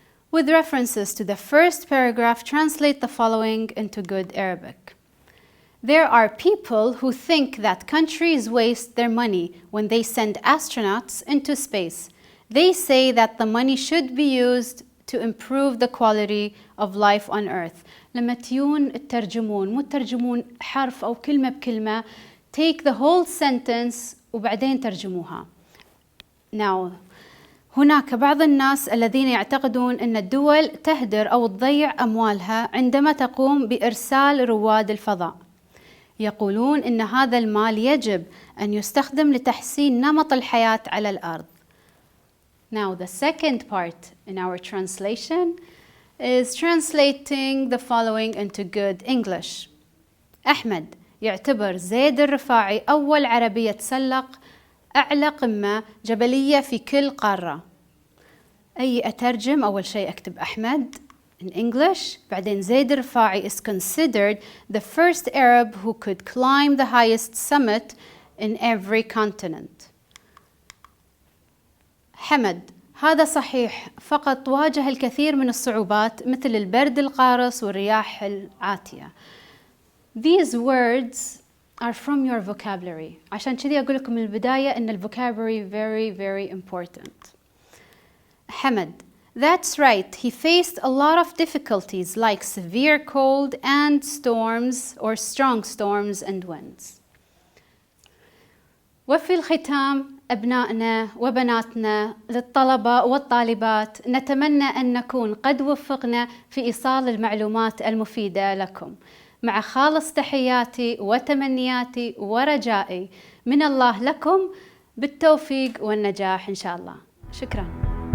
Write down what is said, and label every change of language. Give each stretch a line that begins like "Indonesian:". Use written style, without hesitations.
English: With references to the first paragraph, translate the following into good Arabic. There are people who think that countries waste their money when they send astronauts into space. They say that the money should be used to improve the quality of life on Earth.
Arabic: لما تيون تترجمون مو ترجمون حرف أو كلمة بكلمة.
English: Take the whole sentence
Arabic: وبعدين ترجموها. Now, هناك بعض الناس الذين يعتقدون أن الدول تهدر أو تضيع أموالها عندما تقوم بإرسال رواد الفضاء. يقولون إن هذا المال يجب أن يستخدم لتحسين نمط الحياة على الأرض.
English: Now the second part in our translation is translating the following into good English.
Arabic: أحمد يعتبر زيد الرفاعي أول عربي يتسلق أعلى قمة جبلية في كل قارة. أي أترجم أول شيء أكتب أحمد
English: in English.
Arabic: بعدين
English: زيد الرفاعي is considered the first Arab who could climb the highest summit in every continent.
Arabic: حمد هذا صحيح فقط واجه الكثير من الصعوبات مثل البرد القارس والرياح العاتية.
English: These words are from your vocabulary.
Arabic: عشان كذي أقول لكم من البداية إن
English: vocabulary very very important. حمد That's right. He faced a lot of difficulties like severe cold and storms or strong storms and winds.
Arabic: وفي الختام أبنائنا وبناتنا للطلبة والطالبات نتمنى أن نكون قد وفقنا في إيصال المعلومات المفيدة لكم. مع خالص تحياتي وتمنياتي ورجائي من الله لكم بالتوفيق والنجاح إن شاء الله. شكراً.